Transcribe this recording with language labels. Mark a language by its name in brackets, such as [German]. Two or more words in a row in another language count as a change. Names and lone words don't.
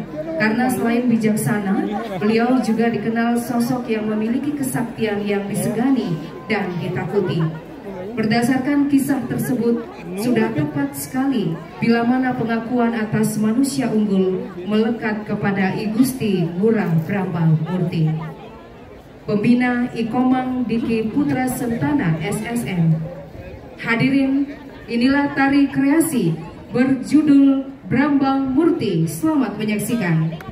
[Indonesian] Karena selain bijaksana, beliau juga dikenal sosok yang memiliki kesaktian yang disegani dan ditakuti. Berdasarkan kisah tersebut, sudah tepat sekali bila mana pengakuan atas manusia unggul melekat kepada I Gusti Ngurah Brambang Murti. Pembina Ikomang Diki Putra Sentana SSN. Hadirin, inilah tari kreasi berjudul Brambang Murti. Selamat menyaksikan.